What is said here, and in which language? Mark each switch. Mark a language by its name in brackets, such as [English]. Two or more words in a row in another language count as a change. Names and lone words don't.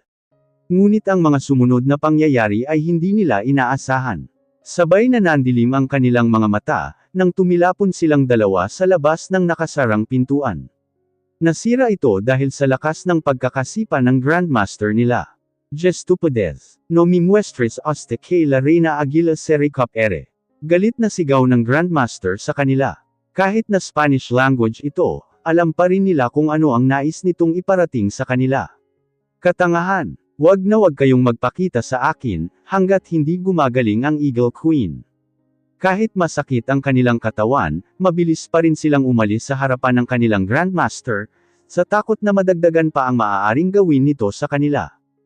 [Filipino] Ngunit ang mga sumunod na pangyayari ay hindi nila inaasahan. Sabay na nandilim ang kanilang mga mata, nang tumilapon silang dalawa sa labas ng nakasarang pintuan. Nasira ito dahil sa lakas ng pagkakasipa ng Grandmaster nila. [Spanish] Estupidez. No me muestres hasta que la reina Aguila se recupere. [Filipino] Galit na sigaw ng Grandmaster sa kanila. Kahit na [English] Spanish language [Filipino] ito, alam pa rin nila kung ano ang nais nitong iparating sa kanila. Katangahan. Wag na wag kayong magpakita sa akin, hanggat hindi gumagaling ang Eagle Queen. Kahit masakit ang kanilang katawan, mabilis pa rin silang umalis sa harapan ng kanilang Grandmaster, sa takot na madagdagan pa ang maaaring gawin nito sa kanila.